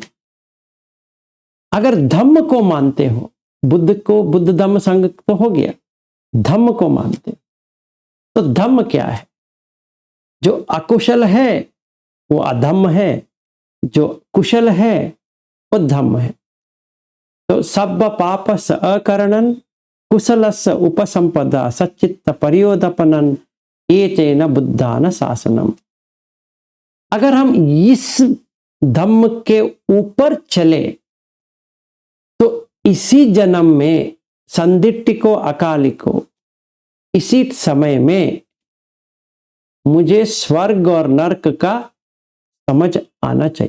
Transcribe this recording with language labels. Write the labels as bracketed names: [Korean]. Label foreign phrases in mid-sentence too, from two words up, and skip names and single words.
[Hindi] अगर धम्म को मानते हो, बुद्ध धम्म संघ तो हो गया, धम्म को मानते हो, तो धम्म क्या है? जो अकुशल है वो अधम्म है, जो कुशल है वो धम्म है। [Pali] तो सब पापस अकरणन कुशलस्य उपसंपदा सच्चित्त परियोदपनन एतेन बुद्धान शासनम। [Hindi] अगर हम इस धम्म के ऊपर चले तो इसी जन्म में [Pali] संदिट्टिको अकालिको, [Hindi] इसी समय में मुझे स्वर्ग और नरक का समझ आना चाहिए।